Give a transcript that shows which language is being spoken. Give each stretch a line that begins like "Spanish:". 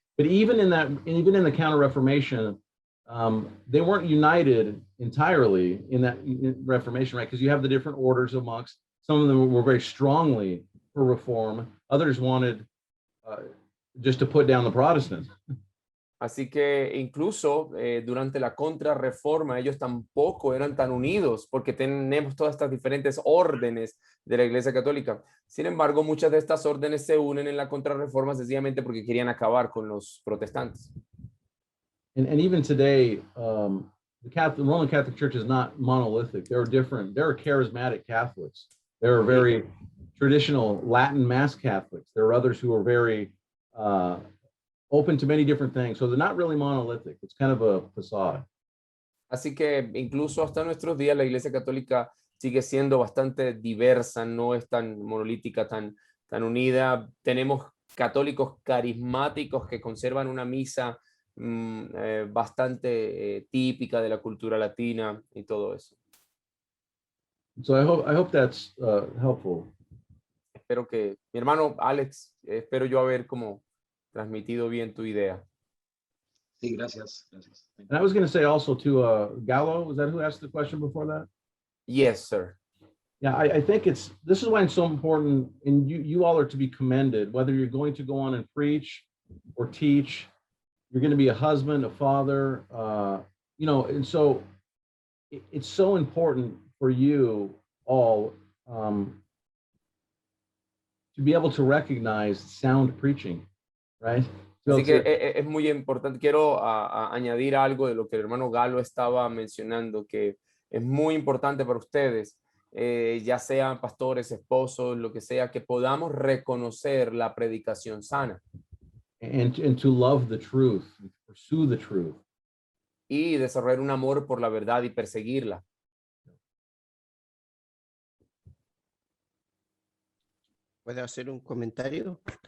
English: But even in the Counter-Reformation, they weren't united entirely in that Reformation, right? Because you have the different orders of monks. Some of them were very strongly for reform. Others wanted just to put down the Protestants.
Spanish: Así que incluso durante la contrarreforma ellos tampoco eran tan unidos porque tenemos todas estas diferentes órdenes de la Iglesia Católica. Sin embargo, muchas de estas órdenes se unen en la contrarreforma sencillamente porque querían acabar con los protestantes.
English: And even today, the Roman Catholic Church is not monolithic. There are different. There are charismatic Catholics. There are very traditional Latin Mass Catholics. There are others who are very open to many different things. So they're not really monolithic. It's kind of a facade.
Spanish: Así que incluso hasta nuestros días la Iglesia Católica sigue siendo bastante diversa, no es tan monolítica, tan unida. Tenemos católicos carismáticos que conservan una misa bastante típica de la cultura latina y todo eso.
English: So I hope that's helpful.
Spanish: Espero que, mi hermano Alex, espero yo haber como transmitido bien tu idea. Sí, gracias. Gracias.
English: And I was going to say also to Gallo, was that who asked the question before that? Yes, sir. Yeah, I think this is why it's so important, and you all are to be commended, whether you're going to go on and preach or teach, you're going to be a husband, a father, you know, and so it's so important for you all to be able to recognize sound preaching, right?
Spanish: Así que es muy importante. Quiero añadir algo de lo que el hermano Galo estaba mencionando, que es muy importante para ustedes, ya sean pastores, esposos, lo que sea, que podamos reconocer la predicación sana.
English: And to love the truth, pursue the truth.
Spanish: Y desarrollar un amor por la verdad y perseguirla. ¿Puedo hacer un comentario?